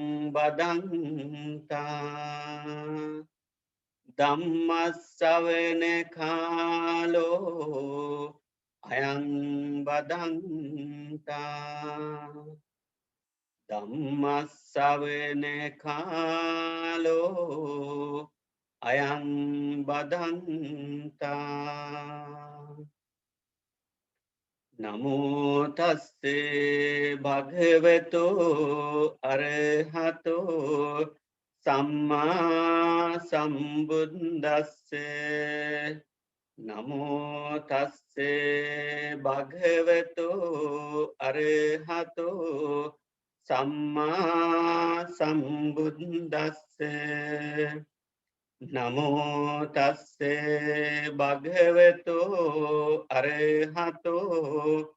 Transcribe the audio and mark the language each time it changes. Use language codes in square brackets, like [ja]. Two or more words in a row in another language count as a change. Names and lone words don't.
[pi] බදන්තා ධම්මස්සවන කාලෝ අයං බදන්තා ධම්මස්සවන කාලෝ අයං බදන්තා නමෝ තස්සේ භගවතෝ අරහතෝ සම්මා සම්බුද්දස්සේ නමෝ තස්සේ භගවතෝ අරහතෝ සම්මා සම්බුද්දස්සේ නමෝ තස්සේ භගවතෝ අරහතෝ